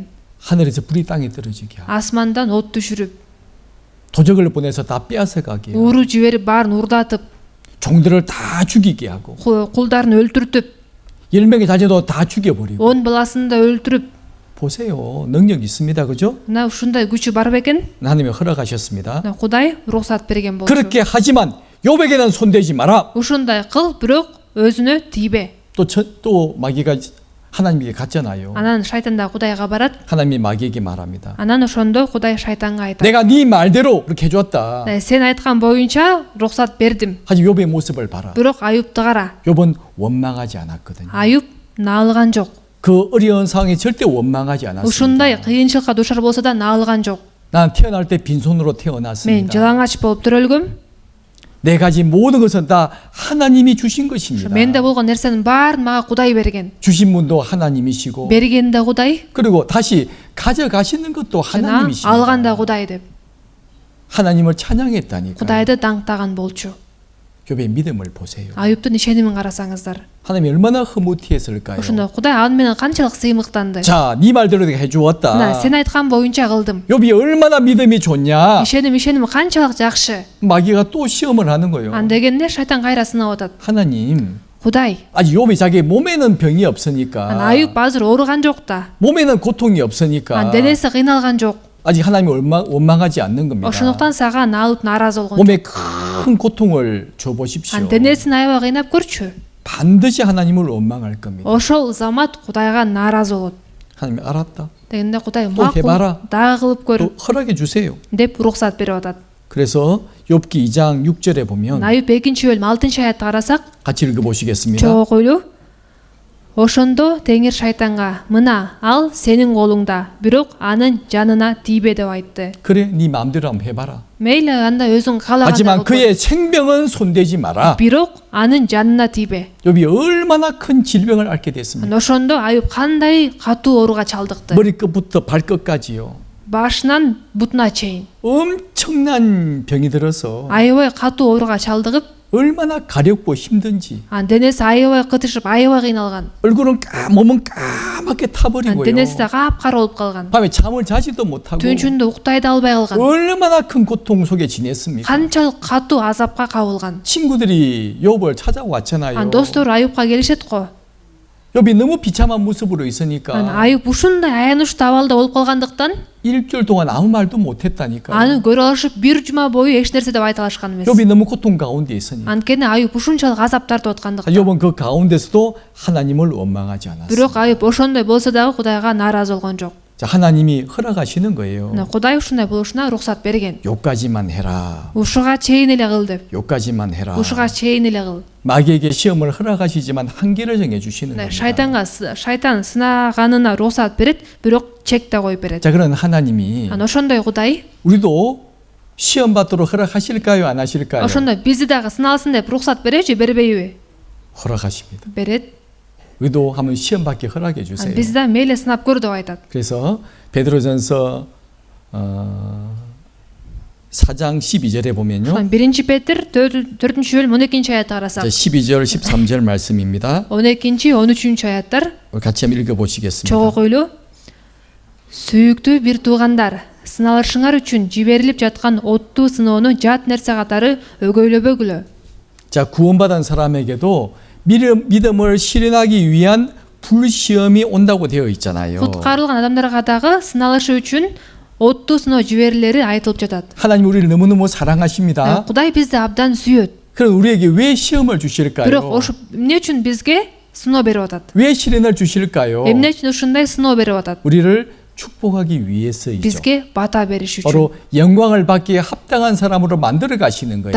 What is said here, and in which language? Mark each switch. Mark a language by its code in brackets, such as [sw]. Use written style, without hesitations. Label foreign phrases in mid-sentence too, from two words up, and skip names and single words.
[ko] 하늘에서 불이 땅에 떨어지게 하고 [ky] Асмандан от түшүрүп, [ko] 도적을 보내서 다 빼앗아가게 하고 [ky] ууру жиберип баарын урдатып, [ko] 종들을 다 죽이게 하고 [ky] кулдарын өлтүртүп, [ko] 10명의 자녀도 다 죽여버리고 [ky] 10 баласын да өлтүрүп, [ko] 보세요. 능력 있습니다. 그죠? [ky] мына ушундай күчү бар бекен? [ko] 하나님이 허락하셨습니다. [ky] Кудай уруксат берген болчу. [ko] 그렇게 하지만 욥에게는 손대지 마라. [ky] Ушундай кыл, бирок өзүнө тийбе. [ko] 또 마귀가 하나님에게 갔잖아요. [ky] Анан шайтан да Кудайга барат. [ko] 하나님이 마귀에게 말합니다. [ky] Анан ошондо Кудай шайтанга айтат: [ko] 내가 네 말대로 그렇게 해줬다. [ky] "Сен айткан боюнча рухсат бердим. [ko] 하지 욥의 모습을 봐라. [ky] Бирок Аюпту кара. [ko] 욥은 원망하지 않았거든요. [ky] Аюп наалган жок. [ko] 그 어려운 상황에 절대 원망하지 않았습니다. [ky] Ушундай кыйынчылыкка душар болсо да наалган жок. [ko] 난 태어날 때 빈손으로 [ky] Мен [ko] 태어났습니다. [ky] жалаңач болуп төрөлгөм. [ko] 내 가진 모든 것은 다 하나님이 주신 것입니다. [ky] Менде болгон нерсенин баарын мага Кудай берген. [ko] 주신 분도 하나님이시고 [ky] Берген да Кудай, [ko] 그리고 다시 가져가시는 것도 [ky] жана [ko] 하나님이십니다. [ky] алган да Кудай деп. [ko] 하나님을 찬양했다니까. [ky] Кудайды даңктаган болчу. [ko] 욥의 믿음을 보세요. [ky] Аюптун ишенимин карасаңыздар. [ko] 하나님이 얼마나 흐뭇해했을까요? [ky] Ошондо Кудай аны менен канчалык сыймыктанды. [ko] 자, 네 말대로 내가 [ky] Мына [ko] 해주었다. [ky] сен айткан боюнча кылдым. [ko] 욥이 얼마나 믿음이 좋냐? [ky] Ишеним канчалык жакшы. [ko] 마귀가 또 시험을 하는 거예요. [ky] Ан дегенде шайтан кайра сынап атат. [ko] 하나님, [ky] Кудай, [ko] 아직 욥이 자기 몸에는 병이 [ky] ан [ko] 없으니까, [ky] Аюп азыр ооруган жок да. [ko] 몸에는 고통이 없으니까 [ky] Ан денеси кыйналган жок. [ko] 아직 하나님이 원망하지 않는 겁니다. [ky] Ошондуктан сага наалып нааразы болгон. [ko] 몸에 큰 고통을 줘 보십시오. [ky] Ан денесин аябай кыйнап көрчү. [ko] 반드시 하나님을 원망할 겁니다. [ky] Ошол замат Кудайга нааразы болот. [ko] 하나님 알았다. [ky] Дегенде Кудай [ko] 또 해봐라. [ky] макул дагы кылып көр [ko] 또 허락해 주세요. [ky] деп уруксат берип атат. [ko] 그래서 욥기 2장 6절에 보면 [ky] Аюп 2-бөлүм 6-аятты карасак, [ko] 같이 읽어보시겠습니다. [ky] чогуу окуйлу. Ошондо Теңир шайтанга: "Мына, ал сенин колуңда, бирок анын жанына тийбе" деп айтты. [ko] 그래, 네 마음대로 한번 해봐라. [ky] Мейли анда өзүң каалагандай [ko] 하지만 [ky] кыл. [ko] 그의 생명은 손대지 마라. [ky] Бирок анын жанына тийбе. [ko] 욥이 얼마나 큰 질병을 앓게 됐습니까? [ky] Ошондо Аюп кандай катуу ооруга чалдыкты. [ko] 머리끝부터 발끝까지요. [ky] Башынан бутуна чейин [ko] 엄청난 병이 들어서 [ky] аябай катуу ооруга чалдыгып, [ko] 얼마나 가렵고 힘든지 [ky] денеси аябай кытышып, аябай кыйналган. [ko] 얼굴은 몸은 까맣게 타버리고요. [ky] Денеси да капкара болуп калган. [ko] 밤에 잠을 자지도 못하고 [ky] Түн ичинде уктай да албай калган. [ko] 얼마나 큰 고통 속에 지냈습니까? [ky] Канчалык катуу азапка кабылган. [ko] 친구들이 욥을 찾아왔잖아요. [ky] Достору Аюпка келишет го. [ko] 욥이 너무 비참한 모습으로 있으니까 [ky] Аюп ушундай аянычтуу абалда болуп калгандыктан [ko] 일주일 동안 아무 말도 못했다니까. [ky] аны көрө алышып, бир жума бою эч нерсе деп айта алышкан эмес. [ko] 욥이 너무 고통 가운데 있으니까. [ky] Анткени Аюп ушунчалык азап тартып аткандыктан. [ko] 욥은 그 가운데서도 하나님을 원망하지 않았어요. [ky] Бирок Аюп ошондой болсо дагы Кудайга нааразы болгон жок. [ko] 자, 하나님이 허락하시는 거예요. [ky] Кудай ушундай болушуна уруксат берген. [ko] 요까지만 해라. [ky] Ушуга чейин эле кыл деп. [ko] 요까지만 해라. [ky] Ушуга чейин эле кыл. [ko] 마귀에게 시험을 허락하시지만 한계를 정해 주시는 겁니다. [ky] Шайтан сынаганына уруксат берет, бирок чек да коюп берет. [ko] 자, 그런 하나님이 [ky] Ошондой Кудай, [ko] 우리도 시험 받도록 허락하실까요, 안 하실까요? [ky] ошондой бизди дагы сыналсын деп уруксат беречи, бербейби? [ko] 허락하십니다. [ky] Берет. [ko] 우리도 한번 시험 받게 허락해 주세요. [ky] Бизди да мейли сынап көр деп айтат. [ko] 그래서 베드로전서 4장 12절에 보면요. [ky] 1 Петр 4-бөлүм 12 аятты карасак. [ko] 12절 13절 말씀입니다. [ky] 12, 13 аяттар [ko] 같이 한번 읽어 보시겠습니다. [ky] чогуу койлуу. Сүйүктүү бир туугандар, сыналышыңар үчүн жиберилип жаткан оттуу сыноону жат нерсе катары өгөйлөбөгүлө. [ko] 자, 구원받은 사람에게도 믿음을 실현하기 위한 불시험이 온다고 되어 있잖아요. [ky] Куткарылган адамдарга дагы сыналышы үчүн оттуу сыноо жиберилери айтылып жатат. [ko] 하나님 우리를 너무너무 사랑하십니다. [ky] Кудай бизди абдан сүйөт. [ko] 그럼 우리에게 왜 시험을 주실까요? [ky] Бирок ошо эмне үчүн бизге сыноо берип атат? [ko] 왜 시련을 주실까요? [ky] Эмне үчүн ушундай сыноо берип атат? [ko] 우리를 축복하기 위해서이죠. [ky] Бизге бата бериш үчүн. [ko] 바로 영광을 받기에 합당한 사람으로 만들어 가시는 거예요.